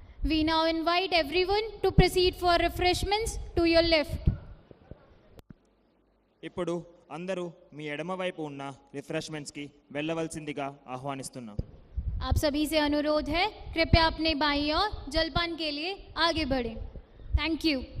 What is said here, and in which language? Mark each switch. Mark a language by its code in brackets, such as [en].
[en] We now invite everyone to proceed for refreshments to your left. [te] ఇప్పుడు అందరూ మీ ఎడమ వైపు ఉన్న రిఫ్రెష్మెంట్స్కి వెళ్ళవలసిందిగా ఆహ్వానిస్తున్నాం. [hi] आप सभी से अनुरोध है, कृपया अपने बाईं ओर जलपान के लिए आगे बढ़ें. [en] Thank you.